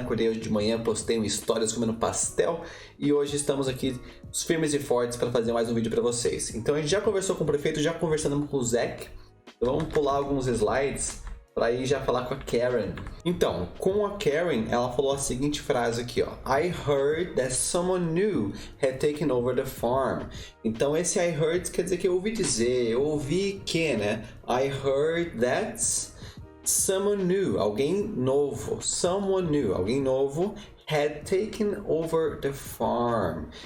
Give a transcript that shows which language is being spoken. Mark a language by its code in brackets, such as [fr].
[pt] Acordei hoje de manhã, postei um stories comendo pastel e hoje estamos aqui firmes e fortes para fazer mais um vídeo para vocês. Então a gente já conversou com o prefeito, já conversamos com o Zac, então vamos pular alguns slides para ir já falar com a Karen. Então, com a Karen, ela falou a seguinte frase aqui, ó. [en] I heard that someone new had taken over the farm. [pt] Então, esse [en] I heard [pt] quer dizer que eu ouvi dizer, eu ouvi que, né? [en] I heard that someone new, [pt] alguém novo. [en] Someone new, [pt] alguém novo [en] had taken over the farm.